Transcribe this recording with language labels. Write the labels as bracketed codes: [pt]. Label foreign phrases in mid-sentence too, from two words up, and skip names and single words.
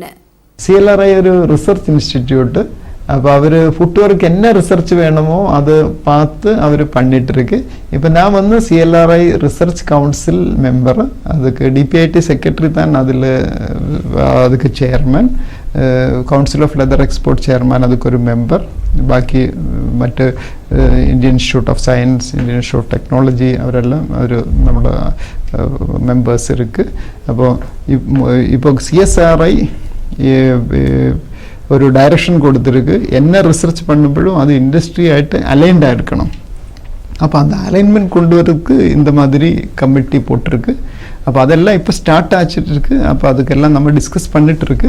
[ta] சிஎல்ஆர்ஐ ஒரு [en] research institute. [ta] அப்போ அவர் ஃபுட்வேருக்கு என்ன ரிசர்ச் வேணுமோ அதை பார்த்து அவர் பண்ணிகிட்ருக்கு. இப்போ நான் சிஎல்ஆர்ஐ [en] research council member. [ta] அதுக்கு டிபிஐடி செக்ரட்டரி தான் அதுக்கு சேர்மன். கவுன்சில் ஆஃப் லெதர் எக்ஸ்போர்ட் சேர்மன் அதுக்கு ஒரு மெம்பர். [ml] ബാക്കി മറ്റ് ഇന്ത്യൻ ഇൻസ്റ്റിറ്റ്യൂട്ട് ഓഫ് സയൻസ്, ഇന്ത്യൻ ഇൻസ്റ്റിറ്റ്യൂട്ട് ഓഫ് ടെക്നോളജി അവരെല്ലാം നമ്മുടെ മെമ്പേഴ്സ് இருக்குது. [ta] അപ്പോൾ இப்போ சிஎஸ்ஆர்ஐ ஒரு டைரக்ஷன் கொடுத்துருக்கு. என்ன ரிசர்ச் பண்ணும்போதும் அது இண்டஸ்ட்ரி ஆகிட்டு அலைன்டாக இருக்கணும். அப்போ அந்த அலைன்மெண்ட் கொண்டு வரதுக்கு இந்த மாதிரி கமிட்டி போட்டிருக்கு. அப்போ அதெல்லாம் இப்போ ஸ்டார்ட் ஆச்சுட்டு இருக்கு. அப்போ அதுக்கெல்லாம் நம்ம டிஸ்கஸ் பண்ணிட்டு இருக்கு.